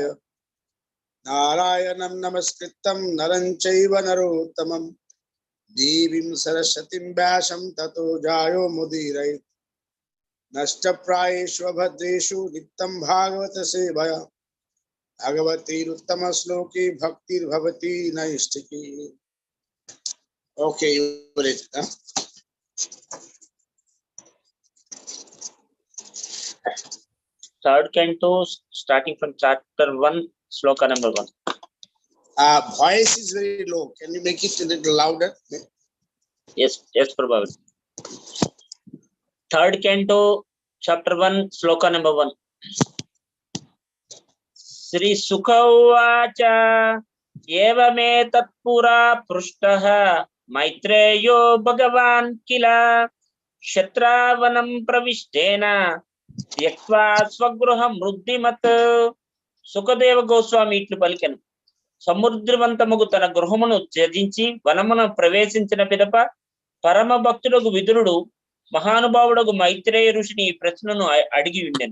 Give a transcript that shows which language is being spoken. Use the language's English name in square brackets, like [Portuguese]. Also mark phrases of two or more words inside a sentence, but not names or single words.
[Sanskrit] नारायणं नमस्कृतं नरं चैव नरोत्तमं देवीं सरस्वतीं व्यासं ततो जायो मुदीरयेत्। नष्टप्रायेषु भद्रेषु नित्यं भागवत सेवया भगवतीरुत्तम श्लोके भक्तिर्भवति नैष्ठिकी। [English] ओके, third canto, starting from chapter 1, sloka number 1. Voice is very low. Can you make it a little louder? Yes, probably. Third canto, chapter 1, sloka number 1. [Sanskrit] श्री शुक उवाच एवमे तत्पुरा पृष्टः मैत्रेयो भगवान् किल क्षत्रवनम् प्रविष्टेन త్యక్వా స్వగృహం వృద్ధిమత్. [Telugu] సుఖదేవ గోస్వామి ఇట్లు పలికెను. సముద్రవంతముగు తన గృహమును త్యజించి వనమున ప్రవేశించిన పిదప పరమ భక్తుడగు విదురుడు మహానుభావుడగు మైత్రేయ ఋషిని ఈ ప్రశ్నను అడిగి ఉండెను.